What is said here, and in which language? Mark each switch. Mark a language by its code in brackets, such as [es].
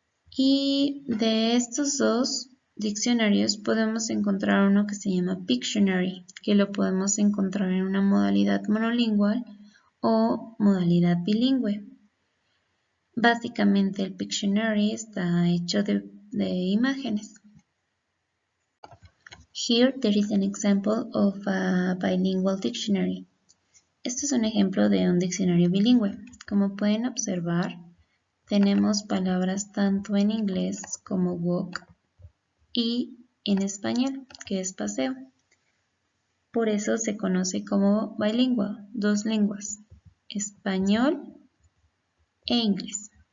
[es] Y de estos dos diccionarios podemos encontrar uno que se llama Pictionary, que lo podemos encontrar en una modalidad monolingual o modalidad bilingüe. Básicamente el Pictionary está hecho de imágenes. [en] Here there is an example of a bilingual dictionary. [es] Este es un ejemplo de un diccionario bilingüe. Como pueden observar, tenemos palabras tanto en inglés como walk y en español, que es paseo. Por eso se conoce como bilingual, dos lenguas, español e inglés.